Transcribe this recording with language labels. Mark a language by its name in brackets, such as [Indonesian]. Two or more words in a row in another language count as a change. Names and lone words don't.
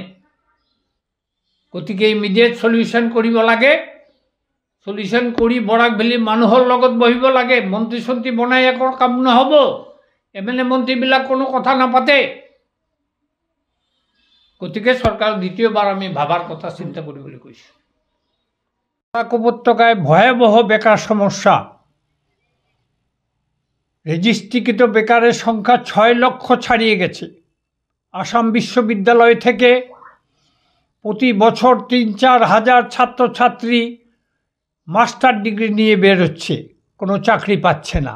[Assamese] গতিকে [English] immediate solution [Assamese] কৰিব লাগে। সলিউশন কৰি বরাক ভ্যালিৰ মানুহৰ লগত বহিব লাগে। মন্ত্ৰী চন্ত্ৰী বনাই একো কাম নহ'ব। এমএলএ মন্ত্ৰীবিলাক কোনো কথা নাপাতে। গতিকে চৰকাৰ দ্বিতীয়বাৰ আমি ভাবার কথা চিন্তা কৰিবলৈ কৈছোঁ। [Bangla] বরাক উপত্যকায় ভয়াবহ বেকার সমস্যা। রেজিস্ট্রিকৃত বেকারের সংখ্যা 6 লক্ষ ছাড়িয়ে গেছে। আসাম বিশ্ববিদ্যালয় থেকে প্রতি বছর 3-4 হাজার ছাত্রছাত্রী [English] master degree [Bangla] নিয়ে বের হচ্ছে, কোনো চাকরি পাচ্ছে না।